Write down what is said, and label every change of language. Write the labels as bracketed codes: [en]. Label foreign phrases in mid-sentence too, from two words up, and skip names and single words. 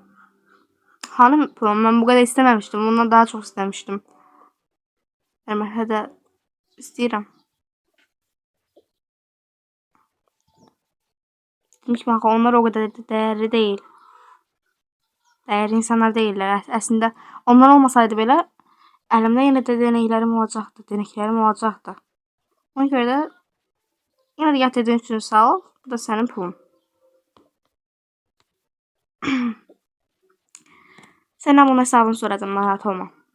[tr] Hanım pulum, ben bu kadar istememiştim. Bundan daha çok istemiştim. [az] Yani hadi istəyirəm. [tr] Demek ki onlar o kadar değerli değil. Değerli insanlar değiller. [az] Aslında onlar olmasaydı belə əlimdə yenə də denəklərim olacaqdı. Ona görə də yenə də gətirdiyin üçün sağ ol. Bu da sənin pulun. Səndən bunun hesabını soracağım, narahat olma.